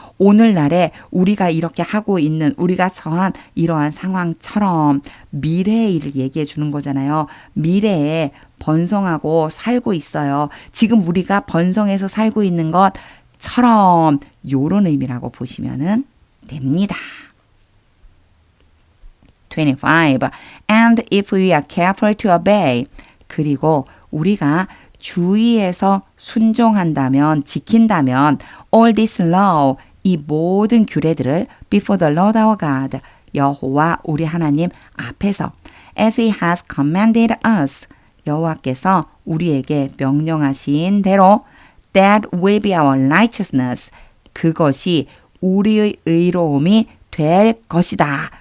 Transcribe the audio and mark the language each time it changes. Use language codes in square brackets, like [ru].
[ko] 오늘날에 우리가 이렇게 하고 있는 우리가 처한 이러한 상황처럼 미래의 일을 얘기해 주는 거잖아요. 미래에 번성하고 살고 있어요. 지금 우리가 번성해서 살고 있는 것처럼 요런 의미라고 보시면 됩니다. 25. [en] And if we are careful to obey. [ko] 그리고 우리가 주의해서 순종한다면, 지킨다면 [en] all this law, [ko] 이 모든 규례들을 [en] before the Lord our God, [ko] 여호와 우리 하나님 앞에서 [en] as he has commanded us, [ko] 여호와께서 우리에게 명령하신 대로 [en] that will be our righteousness, [ko] 그것이 우리의 의로움이 될 것이다.